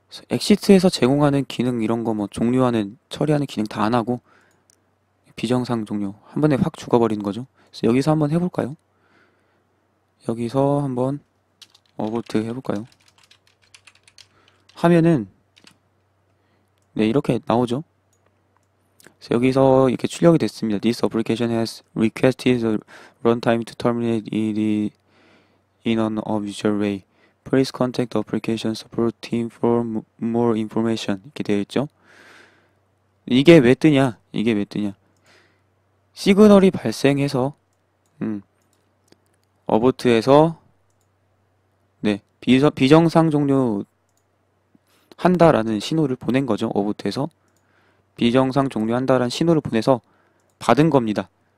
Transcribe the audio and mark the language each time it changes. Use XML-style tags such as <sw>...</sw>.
<ko>엑시트에서 제공하는 기능 이런 거 뭐 종료하는, 처리하는 기능 다 안 하고 비정상 종료 한 번에 확 죽어버리는 거죠. 그래서 여기서 한번 해볼까요? 여기서 한번 어보트 해볼까요? 하면은 네, 이렇게 나오죠. 그래서 여기서 이렇게 출력이 됐습니다.</ko> <en>This application has requested a runtime to terminate it in an unusual way. Please contact the application support team for more information.</en> <ko>이렇게 되어 있죠. 이게 왜 뜨냐? 이게 왜 뜨냐? 시그널이 발생해서 어보트에서 네, 비정상 종료 한다라는 신호를 보낸 거죠. 어보트에서 비정상 종료한다라는 신호를 보내서 받은 겁니다.</ko>